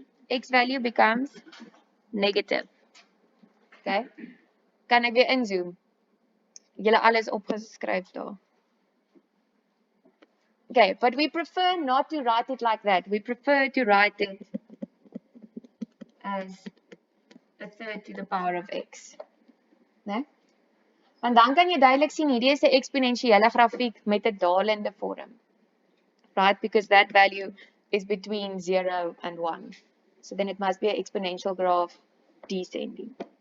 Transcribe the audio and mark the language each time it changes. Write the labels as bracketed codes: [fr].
[en] X value becomes negative. Okay? [af] Kan ek weer inzoom? Julle alles opgeskryf daar. [en] Okay, but we prefer not to write it like that. We prefer to write it as a third to the power of x. [af] Né? Want dan kan jy duidelik sien hierdie is 'n eksponensiële grafiek met 'n dalende vorm. [en] Right? Because that value is between 0 and 1. So then it must be an exponential graph descending.